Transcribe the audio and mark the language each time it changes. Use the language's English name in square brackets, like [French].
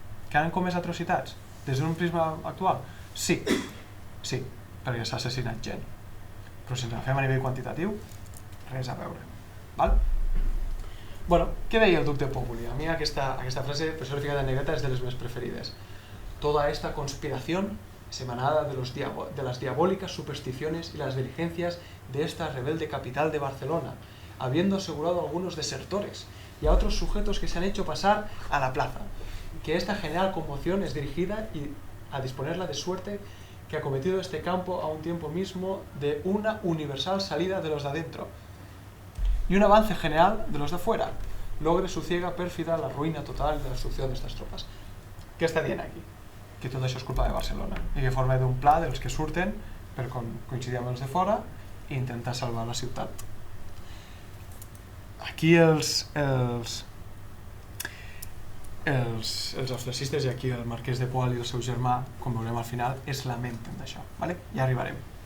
[Catalan] Que han comès atrocitats des d'un prisma actual? Sí, perquè s'ha assassinat gent. Però si ens agafem a nivell quantitatiu, res a veure. Val? Bueno, què deia el duc de Populi? A mi aquesta frase, per això l'he ficat en negreta, és de les meves preferides. [Spanish] Toda esta conspiración es emanada de las diabólicas supersticiones y las diligencias de esta rebelde capital de Barcelona, habiendo asegurado a algunos desertores y a otros sujetos que se han hecho pasar a la plaza, que esta general conmoción es dirigida a disponerla de suerte que ha cometido este campo a un tiempo mismo de una universal salida de los de adentro y un avance general de los de fuera, logre su ciega pérfida la ruina total de la destrucción de estas tropas. [Catalan] Què està dient aquí? Que tot això és culpa de Barcelona i que forma d'un pla dels que surten per coincidir amb els de fora i intentar salvar la ciutat. Aquí els austriacistes i aquí el marquès de Poal i el seu germà, com veurem al final, es lamenten d'això. Vale? Ja arribarem.